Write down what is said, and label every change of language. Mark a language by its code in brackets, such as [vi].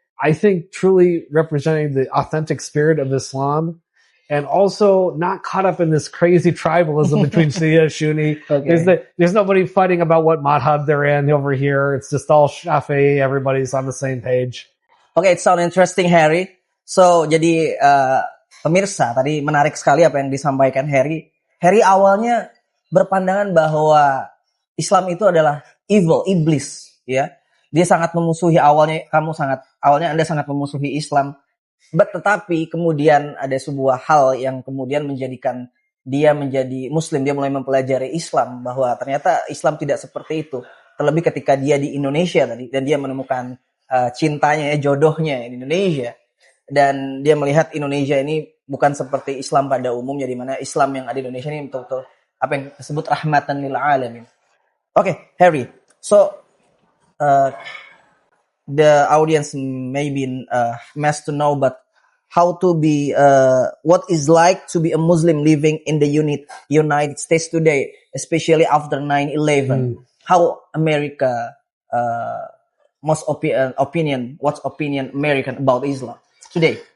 [en] I think truly representing the authentic spirit of Islam, and also not caught up in this crazy tribalism between Shia, Sunni. Okay. There's nobody fighting about what madhab they're in over here. It's just all Shafi'i. Everybody's on the same page. Okay, it sounds interesting, Harry. [id] So, jadi pemirsa, tadi menarik sekali apa yang disampaikan Harry. Harry awalnya berpandangan bahwa Islam itu adalah evil, iblis, ya. Dia sangat memusuhi awalnya Anda sangat memusuhi Islam. Tetapi kemudian ada sebuah hal yang kemudian menjadikan dia menjadi Muslim. Dia mulai mempelajari Islam, bahwa ternyata Islam tidak seperti itu. Terlebih ketika dia di Indonesia tadi, dan dia menemukan cintanya, jodohnya di Indonesia. Dan dia melihat Indonesia ini bukan seperti Islam pada umumnya, di mana Islam yang ada di Indonesia ini betul-betul apa yang disebut rahmatan lil alamin. [en] Okay, Harry. So, the audience may be messed to know, but how to be, what is like to be a Muslim living in the United States today, especially after 9/11. How America, what's opinion American about Islam today?